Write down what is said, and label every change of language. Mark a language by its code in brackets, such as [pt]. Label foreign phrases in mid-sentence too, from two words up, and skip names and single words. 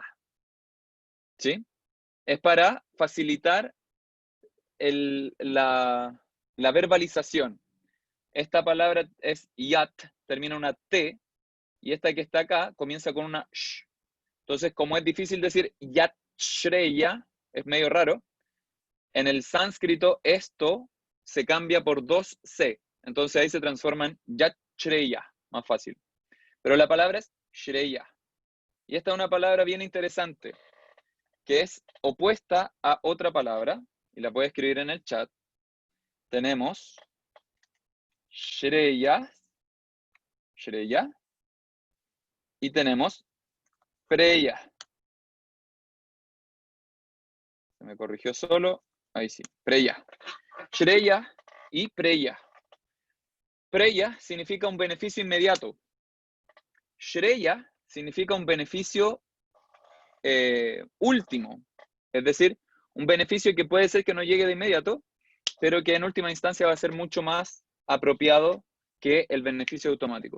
[es] ¿Sí? Es para facilitar la verbalización. Esta palabra es yat, termina en una T, y esta que está acá comienza con una sh. Entonces, como es difícil decir [sa] yat shreya, [es] es medio raro, en el sánscrito esto se cambia por dos C. Entonces ahí se transforma en [sa] yat shreya, [es] más fácil. Pero la palabra es shreya. Y esta es una palabra bien interesante, que es opuesta a otra palabra, y la puedo escribir en el chat. Tenemos shreya, shreya, y tenemos preya. Se me corrigió solo, ahí sí, preya. Shreya y preya. Preya significa un beneficio inmediato. Shreya significa un beneficio último, es decir, un beneficio que puede ser que no llegue de inmediato, pero que en última instancia va a ser mucho más apropiado que el beneficio automático.